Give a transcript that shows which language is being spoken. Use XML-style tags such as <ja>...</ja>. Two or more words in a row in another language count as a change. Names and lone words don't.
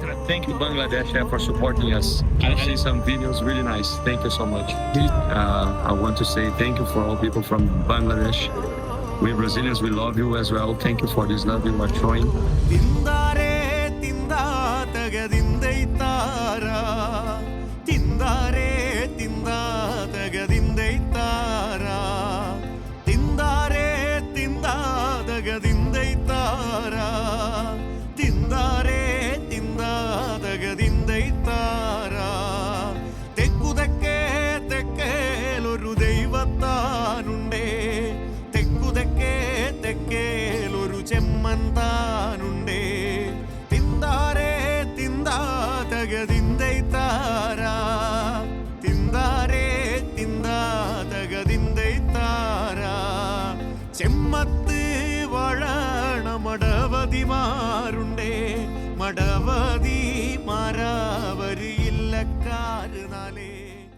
<en>Thank you, Bangladesh, for supporting us. I see some videos, really nice. Thank you so much. I want to say thank you for all people from Bangladesh. We Brazilians, we love you as well. Thank you for this love you are showing. ತಿಂದಾರೆ ತಿಂದ ತಗದಿಂದೈತಾರ ತಿಂದಾರೆ ತಿಂದ ತಗದಿಂದೈತಾರ ತಿಂದಾರೆ ತಿಂದ ತಗದಿಂದೈತಾರ ತಿಂದಾರೆ ತಿಂದ തകതിന്തൈത്താര</en> <ml>തെക്കുതെക്കേ തെക്കേലൊരു ദൈവത്താനുണ്ടേ തെക്കുതെക്കേ തെക്കേലൊരു ചെമ്മൻ താനുണ്ടേ തിന്താരേ തിന്താ തകതിന്തൈത്താര തിന്താരേ തിന്താ തകതിന്തൈത്താര ചെമ്മത്ത് വഴണ മടവതിമാരുണ്ടേ മടവതി മാരാവരിയില്ലക്കാരുനാലേ</ml>